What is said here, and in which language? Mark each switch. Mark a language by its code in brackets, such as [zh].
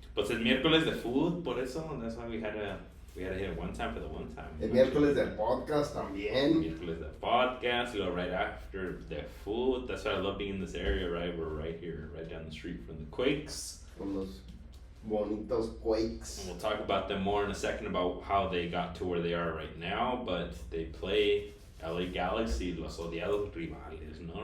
[es] Pues el miércoles de [en] food, [es] por eso, [en] that's why we had to hit it one time for the one time. [es] El miércoles del podcast también. Miércoles del [en] podcast, you know, right after the food. That's why I love being in this area, right? We're right here, right down the street from the Quakes. [es] Con los bonitos Quakes. [en] And we'll talk about them more in a second about how they got to where they are right now, but they play LA Galaxy, [es] los odiados rivales, no?